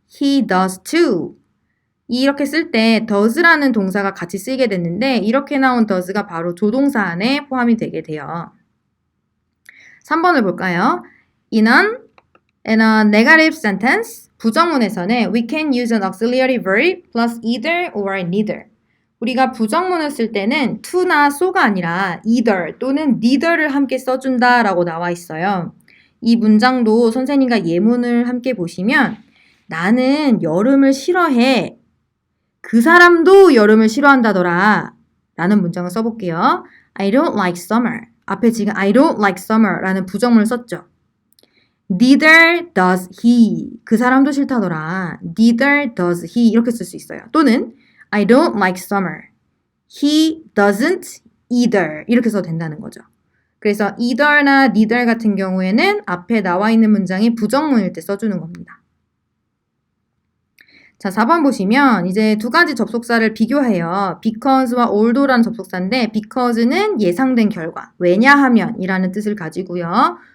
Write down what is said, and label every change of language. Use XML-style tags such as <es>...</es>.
<en>He does too.</en> <ko>이렇게 쓸 때 does라는 동사가 같이 쓰이게 됐는데 이렇게 나온 does가 바로 조동사 안에 포함이 되게 돼요. 3번을 볼까요?</ko> <en>In a negative sentence,</en> <ko>부정문에서는</ko> <en>we can use an auxiliary verb plus either or neither.</en> <ko>우리가 부정문을 쓸 때는 to나 so가 아니라 either 또는 neither를 함께 써준다 라고 나와 있어요. 이 문장도 선생님과 예문을 함께 보시면 나는 여름을 싫어해. 그 사람도 여름을 싫어한다더라 라는 문장을 써볼게요.</ko> <en>I don't like summer.</en> <ko>앞에 지금</ko> <en>I don't like summer</en> <ko>라는 부정문을 썼죠.</ko> <en>Neither does he.</en> <ko>그 사람도 싫다더라.</ko> <en>Neither does he.</en> <ko>이렇게 쓸 수 있어요.</ko> <en>또는 I don't like summer. He doesn't either.</en> <ko>이렇게 써도 된다는 거죠. 그래서 either나 neither 같은 경우에는 앞에 나와 있는 문장이 부정문일 때 써주는 겁니다. 자, 4번 보시면 이제 두 가지 접속사를 비교해요. because와 although라는 접속사인데 because는 예상된 결과, 왜냐하면 이라는 뜻을 가지고요.</ko>